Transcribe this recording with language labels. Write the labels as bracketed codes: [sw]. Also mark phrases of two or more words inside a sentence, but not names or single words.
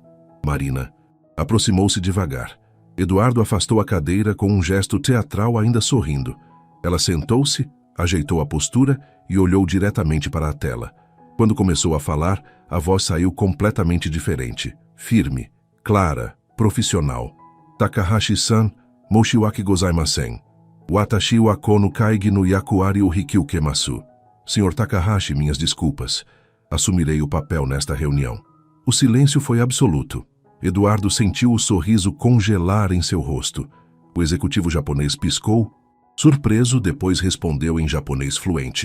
[pt] Marina aproximou-se devagar. Eduardo afastou a cadeira com um gesto teatral, ainda sorrindo. Ela sentou-se, ajeitou a postura e olhou diretamente para a tela. Quando começou a falar, a voz saiu completamente diferente, firme, clara, profissional. [ja] 高橋さん、申し訳ございません. 私はこの会議の役割を引き受けます. [pt] Senhor Takahashi, minhas desculpas. Assumirei o papel nesta reunião. O silêncio foi absoluto. Eduardo sentiu o sorriso congelar em seu rosto. O executivo japonês piscou. Surpreso, depois respondeu em japonês fluente.